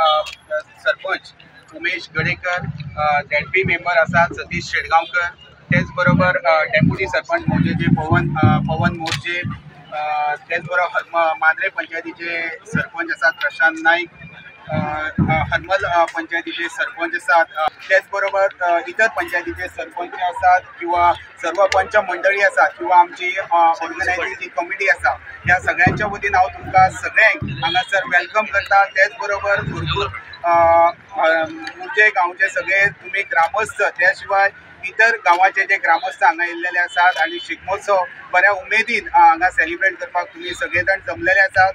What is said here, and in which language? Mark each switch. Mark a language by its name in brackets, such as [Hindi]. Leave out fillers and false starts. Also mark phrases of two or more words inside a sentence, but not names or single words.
[Marathi] सरपंच उमेश गडेकर, ZP मेंबर असतात सतीश शेडगांवकर, त्याचबरोबर डेप्युटी सरपंच म्हणजे जे पवन मोर्चे, त्याचबरोबर माद्रे पंचायतीचे सरपंच असतात प्रशांत नाईक, हरमल पंचायतीचे सरपंच असतात, त्याचबरोबर इतर पंचायतीचे सरपंच असतात किंवा सर्व पंच मंडळी असतात किंवा [Konkani] आमची ऑर्गनायझिंग जी कमिटी आसा ह्या सगळ्यांच्या वतीन हांव तुमकां सगळ्यांक हांगासर वेलकम करता। त्याचबरोबर भरपूर मुळचे गांवचे सगळे तुमी ग्रामस्थ त्या शिवाय इतर गांवाचे जे ग्रामस्थ हांगा येयल्लेले आसात आणि शिगमोत्सव बऱ्या उमेदीन हांगा सेलिब्रेट करपाक तुम्ही सगळे जाण जमलेले आसात।